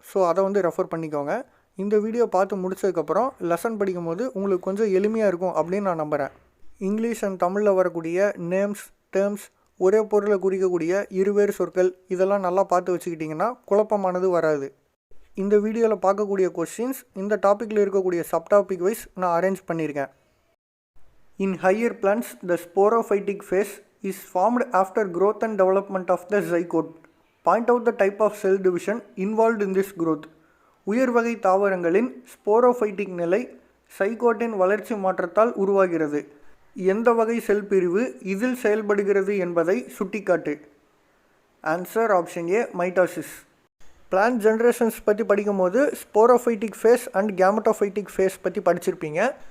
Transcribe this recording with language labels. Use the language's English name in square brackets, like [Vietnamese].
[Tamil] So அதை refer பண்ணிக்கோங்க. இந்த வீடியோ பார்த்து முடிச்சதுக்கப்புறம் லெசன் படிக்கும்போது உங்களுக்கு கொஞ்சம் எளிமையாக இருக்கும் அப்படின்னு நான் நம்புகிறேன். இங்கிலீஷ் அண்ட் தமிழில் வரக்கூடிய நேம்ஸ், டேர்ம்ஸ், ஒரே பொருளை குறிக்கக்கூடிய இருவேறு சொற்கள் இதெல்லாம் நல்லா பார்த்து வச்சுக்கிட்டிங்கன்னா குழப்பமானது வராது. இந்த வீடியோவில் பார்க்கக்கூடிய கொஸ்டின்ஸ் இந்த டாப்பிக்கில் இருக்கக்கூடிய சப்டாபிக் வைஸ் நான் அரேஞ்ச் பண்ணியிருக்கேன். [English] In higher plants the sporophytic phase is formed after growth and development of the zygote. Point out the type of cell division involved in this growth. [Tamil] உயர் வகை தாவரங்களின் ஸ்போரோஃபைட்டிக் நிலை சைகோட்டின் வளர்ச்சி மாற்றத்தால் உருவாகிறது. எந்த வகை செல் பிரிவு இதில் செயல்படுகிறது என்பதை சுட்டிக்காட்டு. Answer option A, mitosis. Plant generations பற்றி படிக்கும்போது ஸ்போரோஃபைட்டிக் ஃபேஸ் அண்ட் கேமட்டோஃபைட்டிக் ஃபேஸ் பற்றி படிச்சிருப்பீங்க.